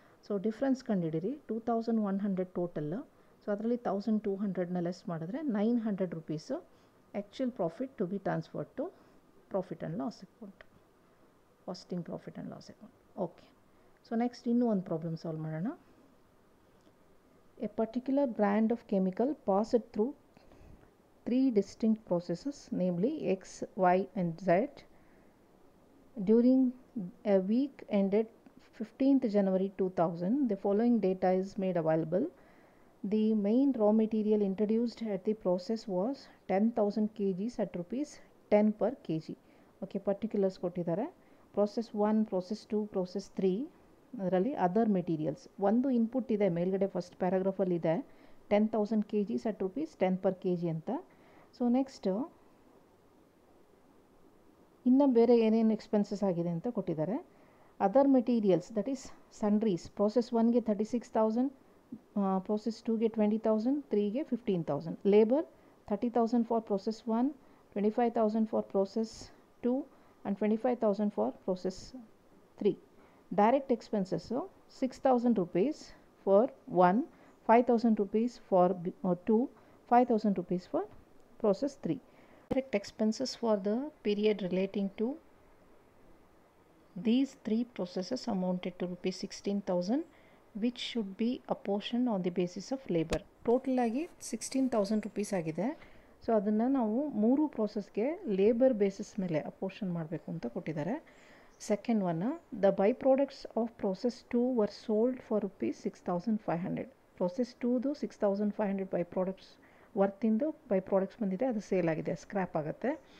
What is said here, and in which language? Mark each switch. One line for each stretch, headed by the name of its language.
Kannada: So difference ಕಂಡುಹಿಡಿರಿ. 2100 total. So ಅದರಲ್ಲಿ 1200ನ less ಮಾಡಿದ್ರೆ 900 rupees
English: actual profit to be transferred to profit and loss account,
Kannada: casting profit and loss account. Okay. So next ಇನ್ನೂ ಒಂದು problem solve ಮಾಡೋಣ.
English: A particular brand of chemical passed through 3 distinct processes, namely X, Y and Z, during a week ended 15th January 2000. The following data is made available. The main raw material introduced at the process was 10,000 kgs at rupees 10 per kg.
Kannada: Okay, particulars ಕೊಟ್ಟಿದ್ದಾರೆ. Process 1, Process 2, Process 3 ಅದರಲ್ಲಿ other materials ಒಂದು input ಇದೆ ಮೇಲ್ಗಡೆ first ಪ್ಯಾರಾಗ್ರಾಫಲ್ಲಿ ಇದೆ 10,000 kgs at rupees 10 per kg ಅಂತ. So next ಇನ್ನು ಬೇರೆ ಏನೇನು ಎಕ್ಸ್ಪೆನ್ಸಸ್ ಆಗಿದೆ ಅಂತ ಕೊಟ್ಟಿದ್ದಾರೆ.
English: Other materials that is sundries.
Kannada: Process 1ಗೆ 36,000, process 2ಗೆ 20,000, 3ಗೆ 15,000.
English: Labour 30,000 for process 1, 25,000 for process 2 and 25,000 for process 3. Direct expenses 6,000 rupees for 1, 5,000 rupees for 2, 5,000 rupees for process 3. Direct expenses for the period relating to these 3 processes amounted to rupees 16,000, which should be apportioned on the basis of labor.
Kannada: Total ಆಗಿ 16,000 rupees ಆಗಿದೆ. So ಅದನ್ನು ನಾವು 3 ಪ್ರೋಸೆಸ್ಗೆ labour basis ಮೇಲೆ ಅಪೋರ್ಷನ್ ಮಾಡಬೇಕು ಅಂತ ಕೊಟ್ಟಿದ್ದಾರೆ.
English: Second one, the by products of process 2 were sold for rupees 6,500.
Kannada: Process 2ದು 6,500 by products ವರ್ತಿಂದು by products ಬಂದಿದೆ, ಅದು ಸೇಲ್ ಆಗಿದೆ, ಸ್ಕ್ರ್ಯಾಪ್ ಆಗುತ್ತೆ.